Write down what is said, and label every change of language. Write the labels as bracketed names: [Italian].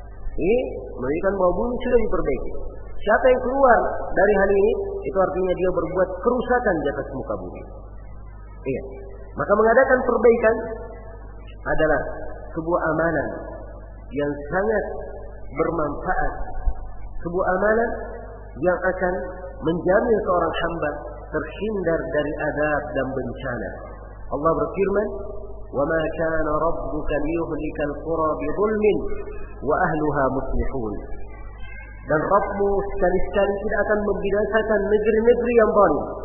[Indonesian] Ini menunjukkan bahwa bumi sudah diperbaiki. Siapa yang keluar dari hal ini, itu artinya dia berbuat kerusakan di atas muka bumi. Iya. Maka mengadakan perbaikan adalah sebuah amalan yang sangat bermanfaat. Sebuah amalan yang akan menjamin seorang hamba terhindar dari azab dan bencana. Allah berfirman, [Arabic] وَمَا كَانَ رَبُّكَ لِيُهْلِكَ الْقُرَى بِظُلْمٍ وَأَهْلُهَا مُصْلِحُونَ. [Indonesian] Dan Rabbmu sekali-sekali tidak akan membinasakan negeri-negeri yang zalim.